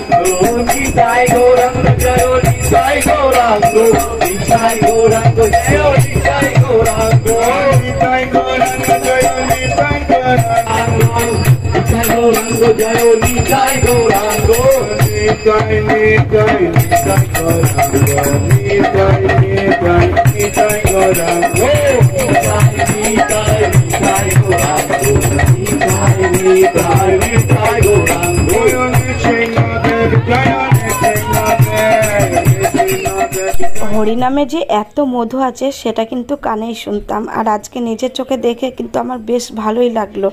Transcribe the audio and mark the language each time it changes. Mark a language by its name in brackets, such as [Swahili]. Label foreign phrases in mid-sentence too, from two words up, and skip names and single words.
[Bangla] Nitai Gorang Jaya Nitai Gorang Nitai Gorang Jaya Nitai Gorang Nitai Gorang Jaya Nitai Gorang Nitai Gorang Jaya Nitai Gorang Nitai Nitai Nitai Gorang Nitai Nitai Nitai Gorang হরিনামে যে এত মধু আছে সেটা কিন্তু কানেই শুনতাম, আর আজকে নিজের চোখে দেখে কিন্তু আমার বেশ ভালোই লাগলো।